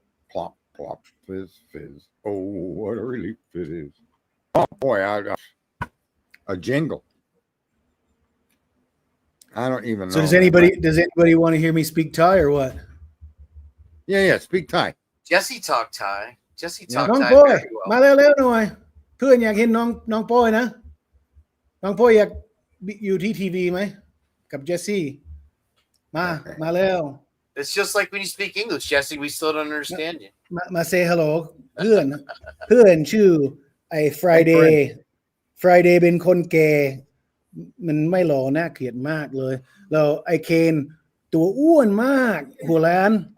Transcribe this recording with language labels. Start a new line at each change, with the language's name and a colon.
English: Plop plop fizz fizz. Oh, what a relief it is. Oh boy, a jingle. I don't even know. So does anybody want to hear me speak Thai or what? Yeah, speak Thai. Jesse talk Thai. Thai
Thai: น้อง
English: very
Thai: โป้ย
English: well.
Thai: มาเร็วๆหน่อยเพื่อนอยากเห็นน้องโป้ยนะน้องโป้ยอยากอยู่ที่ทีวีไหมกับเจสซี่มาเร็ว
English: It's just like when you speak English, Jesse. We still don't understand you.
Thai: มา
English: say hello
Thai: เพื่อนชื่อไอ้ Friday เป็นคนแก่มันไม่หล่อน่าเกลียดมากเลยแล้วไอ้เคนตัวอ้วนมากหัวล้าน